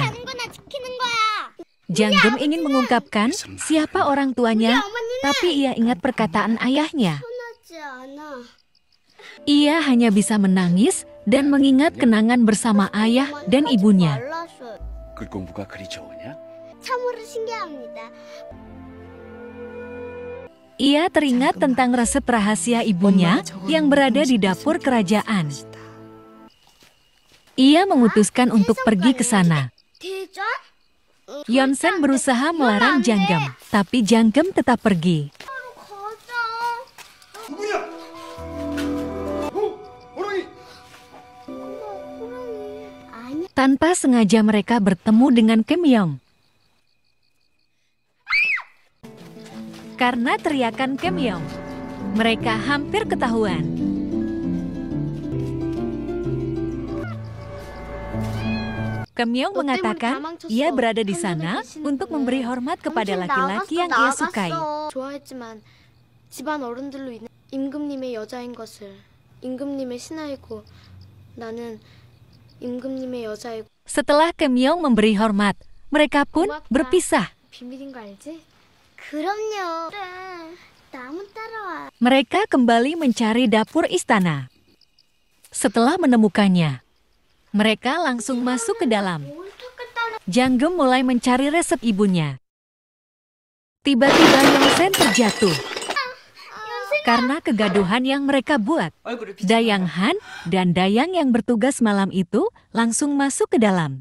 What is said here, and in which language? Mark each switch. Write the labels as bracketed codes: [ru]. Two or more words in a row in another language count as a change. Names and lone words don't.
[id] Janggem ingin mengungkapkan siapa orang tuanya, tapi ia ingat perkataan ayahnya. Ia hanya bisa menangis dan mengingat kenangan bersama ayah dan ibunya. [ko] 글 공부가 그리 좋으냐? 참으로 신기합니다. [id] Ia teringat tentang resep rahasia ibunya yang berada di dapur kerajaan. Ia memutuskan untuk pergi ke sana. [ko] 대전? [id] Yonsen berusaha melarang Janggem, tapi Janggem tetap pergi. [ko] 가자. 누구야? 호랑이! 아니, [id] Tanpa sengaja mereka bertemu dengan Kim Yong. Karena teriakan Kim Yong, mereka hampir ketahuan. Kim Yong mengatakan ia berada di sana untuk memberi hormat kepada laki-laki yang ia sukai. [ko] 좋아했지만 집안 어른들로 인해 임금님의 여자인 것을 임금님의 신하이고 나는 임금님의 여자이고 [id] Setelah Kim Yong memberi hormat, mereka pun berpisah. [ko] 비밀인 거 알지? 그럼요. 그래, 나무 따라와. [id] Mereka kembali mencari dapur istana. Setelah menemukannya, mereka langsung masuk ke dalam. Janggem mulai mencari resep ibunya. Tiba-tiba Yongsen terjatuh. Karena kegaduhan yang mereka buat, Dayang Han dan Dayang yang bertugas malam itu langsung masuk ke dalam.